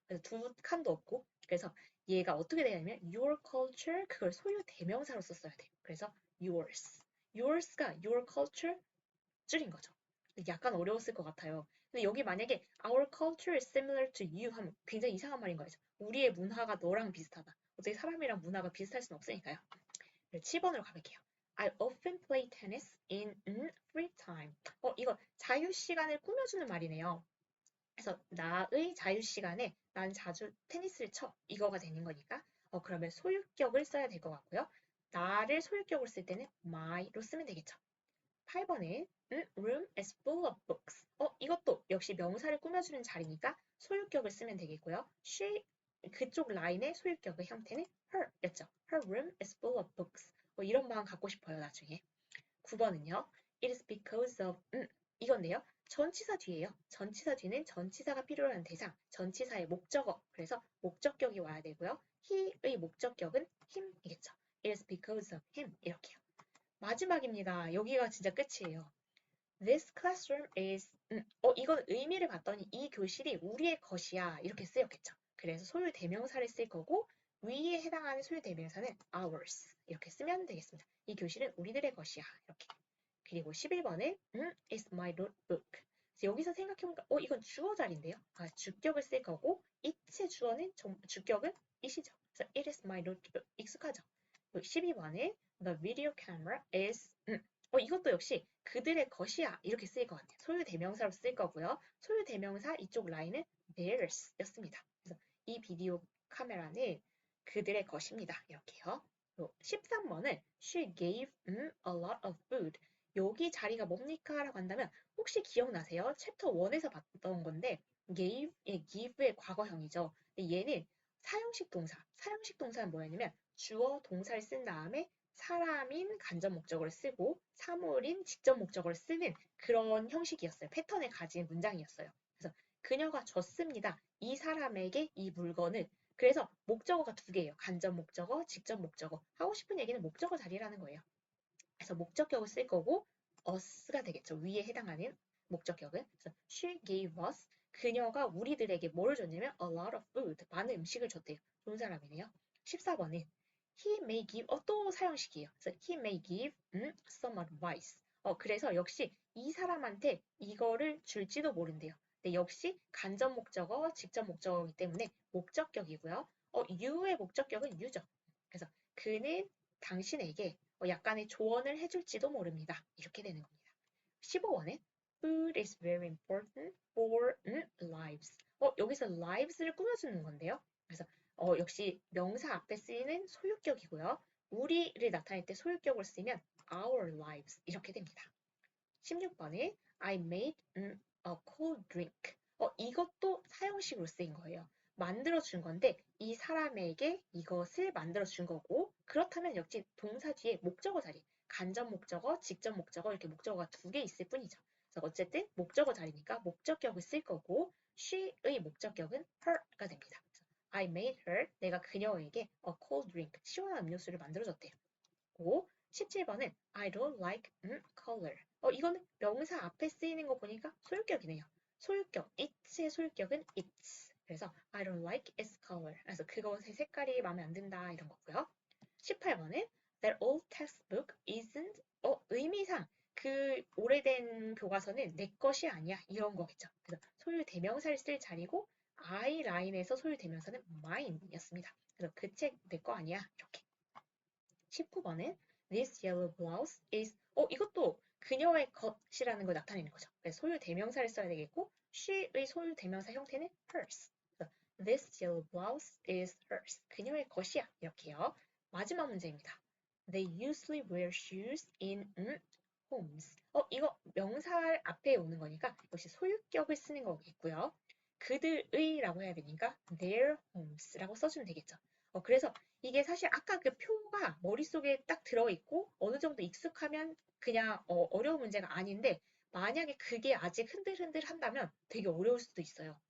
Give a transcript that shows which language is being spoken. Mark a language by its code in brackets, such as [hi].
[ko] 그래서 두 칸도 없고 그래서 얘가 어떻게 되냐면 [en] your culture [ko] 그걸 소유 대명사로 썼어야 돼요. 그래서 yours가 [en] your culture [ko] 줄인 거죠. 약간 어려웠을 것 같아요. 근데 여기 만약에 [en] Our culture is similar to you [ko] 하면 굉장히 이상한 말인 거죠. 우리의 문화가 너랑 비슷하다. 어차피 사람이랑 문화가 비슷할 수는 없으니까요. 7번으로 가볼게요. [en] I often play tennis in free time. [ko] 이거 자유시간을 꾸며주는 말이네요. 그래서 나의 자유시간에 난 자주 테니스를 쳐. 이거가 되는 거니까 그러면 소유격을 써야 될 것 같고요. 나를 소유격으로 쓸 때는 my로 쓰면 되겠죠. 8번에 [en] room is full of books. [ko] 이것도 역시 명사를 꾸며주는 자리니까 소유격을 쓰면 되겠고요. she 그쪽 라인의 소유격의 형태는 her였죠. [en] Her room is full of books. [ko] 이런 마음 갖고 싶어요, 나중에. 9번은요. [en] It is because of [ko] 이건데요. 전치사 뒤에요. 전치사 뒤는 전치사가 필요한 대상, 전치사의 목적어. 그래서 목적격이 와야 되고요. he의 목적격은 him이겠죠. [en] It is because of him [ko] 이렇게요. 마지막입니다. 여기가 진짜 끝이에요. [en] This classroom is [ko] 이건 의미를 봤더니 이 교실이 우리의 것이야 이렇게 쓰였겠죠. 그래서 소유 대명사를 쓸 거고 위에 해당하는 소유 대명사는 ours 이렇게 쓰면 되겠습니다. 이 교실은 우리들의 것이야 이렇게. 그리고 11번에 [en] is my notebook. [ko] 여기서 생각해보니까 이건 주어 자리인데요. 주격을 쓸 거고 it의 주격은 it이죠. 그래서 [en] it is my notebook [ko] 익숙하죠. 12번에 [en] the video camera is [ko] 이것도 역시 그들의 것이야 이렇게 쓰일 것 같아요. 소유 대명사로 쓸 거고요. 소유 대명사 이쪽 라인은 theirs 였습니다. 그래서 이 비디오 카메라는 그들의 것입니다. 이렇게요. 13번은 [en] she gave a lot of food. [ko] 여기 자리가 뭡니까? 라고 한다면 혹시 기억나세요? 챕터 1에서 봤던 건데 give의 과거형이죠. 얘는 사형식 동사. 사형식 동사는 뭐였냐면 주어 동사를 쓴 다음에 사람인 간접 목적어를 쓰고 사물인 직접 목적어를 쓰는 그런 형식이었어요. 패턴을 가진 문장이었어요. 그래서 그녀가 줬습니다. 이 사람에게 이 물건을. 그래서 목적어가 두 개예요. 간접 목적어, 직접 목적어. 하고 싶은 얘기는 목적어 자리라는 거예요. 그래서 목적격을 쓸 거고 us가 되겠죠. 위에 해당하는 목적격은. 그래서 [en] she gave us. [ko] 그녀가 우리들에게 뭘 줬냐면 [en] a lot of food. [ko] 많은 음식을 줬대요. 좋은 사람이네요. 14번은 [en] he may give [ko] 또 사형식이에요. 그래서 [en] he may give some advice. [ko] 그래서 역시 이 사람한테 이거를 줄지도 모른대요. 근데 역시 간접 목적어, 직접 목적어이기 때문에 목적격이고요. you의 목적격은 you죠. 그래서 그는 당신에게 약간의 조언을 해줄지도 모릅니다. 이렇게 되는 겁니다. 15번에 [en] Food is very important for lives. [ko] 여기서 lives를 꾸며주는 건데요. 그래서 역시 명사 앞에 쓰이는 소유격이고요. 우리를 나타낼 때 소유격을 쓰면 [en] our lives [ko] 이렇게 됩니다. 16번에 [en] I made a cold drink. [ko] 이것도 사형식으로 쓰인 거예요. 만들어준 건데 이 사람에게 이것을 만들어준 거고 그렇다면 역시 동사 뒤에 목적어 자리 간접 목적어, 직접 목적어 이렇게 목적어가 두 개 있을 뿐이죠. 그래서 어쨌든 목적어 자리니까 목적격을 쓸 거고 she의 목적격은 her가 됩니다. [en] I made her, [ko] 내가 그녀에게 [en] a cold drink, [ko] 시원한 음료수를 만들어줬대요. 고 17번은 [en] I don't like color. [ko] 이거는 명사 앞에 쓰이는 거 보니까 소유격이네요. 소유격, it의 소유격은 its. 그래서 [en] I don't like its color. [ko] 그래서 그것의 색깔이 마음에 안 든다 이런 거고요. 18번은 [en] That old textbook isn't [ko] 의미상 그 오래된 교과서는 내 것이 아니야 이런 거겠죠. 그래서 소유 대명사를 쓸 자리고 I 라인에서 소유 대명사는 mine이었습니다. 그래서 그 책 내 거 아니야 이렇게. 19번은 [en] This yellow blouse is [ko] 이것도 그녀의 것이라는 걸 나타내는 거죠. 그래서 소유 대명사를 써야 되겠고 she의 소유 대명사 형태는 hers. [en] This yellow blouse is hers. [ko] 그녀의 것이야. 이렇게요. 마지막 문제입니다. [en] They usually wear shoes in homes. [ko] 이거 명사 앞에 오는 거니까 역시 소유격을 쓰는 거겠고요. 그들의라고 해야 되니까 [en] their homes [ko] 라고 써주면 되겠죠. 그래서 이게 사실 아까 그 표가 머릿속에 딱 들어있고 어느 정도 익숙하면 그냥 어려운 문제가 아닌데 만약에 그게 아직 흔들흔들 한다면 되게 어려울 수도 있어요.